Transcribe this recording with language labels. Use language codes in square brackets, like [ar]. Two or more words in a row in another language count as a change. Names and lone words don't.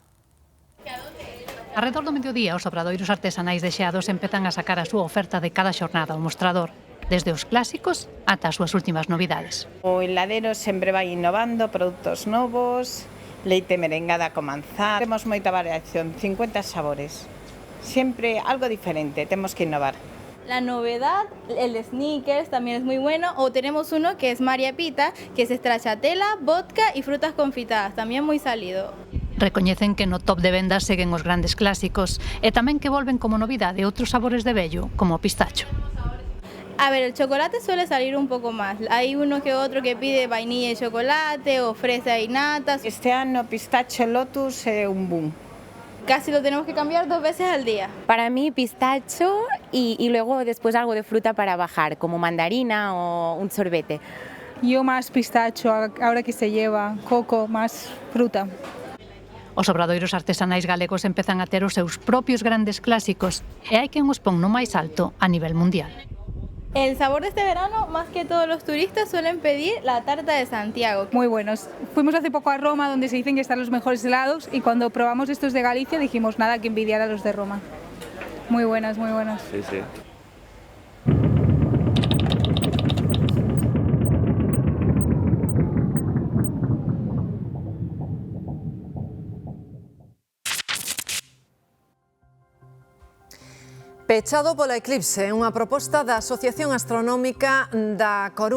[gl] Arredor do mediodía, os obradoiros artesanais de Xeados empezan a sacar a súa oferta de cada xornada ao mostrador, desde os clásicos ata as súas últimas novidades. O heladero sempre vai innovando, produtos novos, leite merengada con manzana. Temos moita variación, 50 sabores. Sempre algo diferente, temos que innovar. [es] La novedad, el Snickers también es muy bueno, o tenemos uno que es María Pita, que es stracciatella, vodka y frutas confitadas, también muy salido. [gl] Recoñecen que no top de vendas seguen os grandes clásicos e tamén que volven como novidade outros sabores de vello, como o pistacho. [es] A ver, el chocolate suele salir un poco más. Hay uno que otro que pide vainilla y chocolate o fresa y natas. [gl] Este ano pistache lotus é un boom. [es] Casi lo tenemos que cambiar 2 veces al día. Para mí pistacho y luego después algo de fruta para bajar, como mandarina o un sorbete. Yo más pistacho, ahora que se lleva coco, más fruta. [gl] Os obradoiros artesanais galegos empezan a ter os seus propios grandes clásicos e hai quen os pon no máis alto a nivel mundial. [es] El sabor de este verano, más que todos los turistas, suelen pedir la tarta de Santiago. Muy buenos. Fuimos hace poco a Roma, donde se dicen que están los mejores helados, y cuando probamos estos de Galicia dijimos nada que envidiar a los de Roma. Muy buenas, muy buenas. Sí, sí. [gl] Pechado pola eclipse, unha proposta da Asociación Astronómica da Coruña.